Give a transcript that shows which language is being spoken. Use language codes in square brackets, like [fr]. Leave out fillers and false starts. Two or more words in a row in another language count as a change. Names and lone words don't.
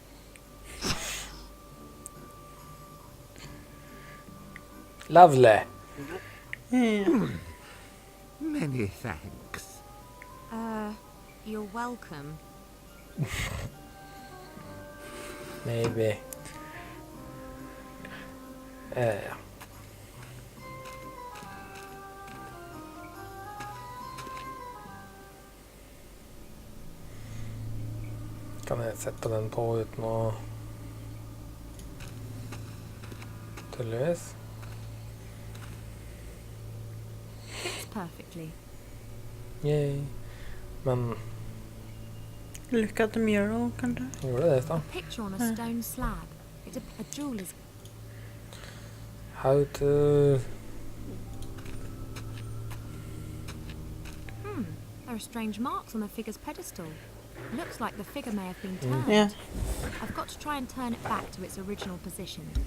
[en] Lovely. [no] Ja. [en] Many thanks. You're welcome. Maybe. [no] Ja. Kan jeg sette den på uten å tullevis? [en] Fits perfectly. Yay. Men Look at the mural, [no] kanskje? gjorde det da? [en] A picture on a stone slab. A jewel is... How to... There are strange marks on the figure's pedestal. Looks like the figure may have been turned. [no] Ja. [en] I've got to try and turn it back to its original position.